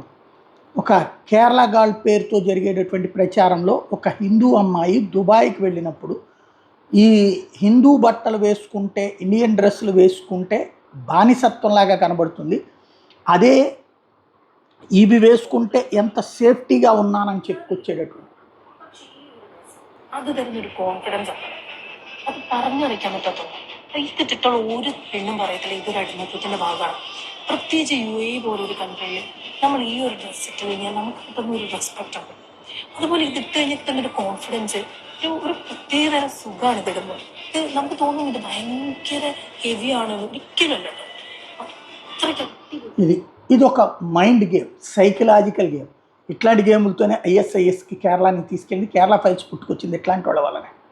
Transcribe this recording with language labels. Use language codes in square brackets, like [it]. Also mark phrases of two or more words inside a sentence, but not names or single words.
[te] ఒక కేరళ గర్ల్ పేరుతో జరిగేటటువంటి ప్రచారంలో ఒక హిందూ అమ్మాయి దుబాయ్కి వెళ్ళినప్పుడు ఈ హిందూ బట్టలు వేసుకుంటే, [en] Indian dresses [te] వేసుకుంటే బానిసత్వంలాగా కనబడుతుంది. అదే ఇవి వేసుకుంటే ఎంత సేఫ్టీగా ఉన్నానని చెప్పుకొచ్చేటటువంటి [ml] അത് തരുന്നൊരു കോൺഫിഡൻസ് ആണ്. അത് പറഞ്ഞറിയിക്കാൻ പറ്റാത്തതുണ്ട്. ഇതിട്ടുള്ള ഒരു പെണ്ണും പറയത്തില്ല ഇതൊരു അടിമത്തത്തിന്റെ ഭാഗമാണ്. പ്രത്യേകിച്ച് UAE പോലൊരു കൺട്രിയിൽ നമ്മൾ ഈ ഒരു ഡ്രസ്സ് ഇട്ട് കഴിഞ്ഞാൽ നമുക്ക് കിട്ടുന്ന ഒരു റെസ്പെക്റ്റ് ഉണ്ട്. അതുപോലെ ഇതിട്ട് കഴിഞ്ഞാൽ കിട്ടുന്ന ഒരു കോൺഫിഡൻസ്, ഒരു പ്രത്യേകതരം സുഖമാണ് ഇതിടുമ്പോൾ. ഇത് നമുക്ക് തോന്നുന്നു ഇത് ഭയങ്കര ഹെവിയാണ്, ഒരിക്കലും അല്ലല്ലോ. [te] అത്രയ്ക്ക് ఇది ఒక [en] mind game, psychological game. [te] ఇట్లాంటి గేములతోనే ISISకి కేరళని తీసుకెళ్ళి కేరళ ఫైల్స్ పుట్టుకొచ్చింది ఇట్లాంటి వాళ్ళ వల్లనే.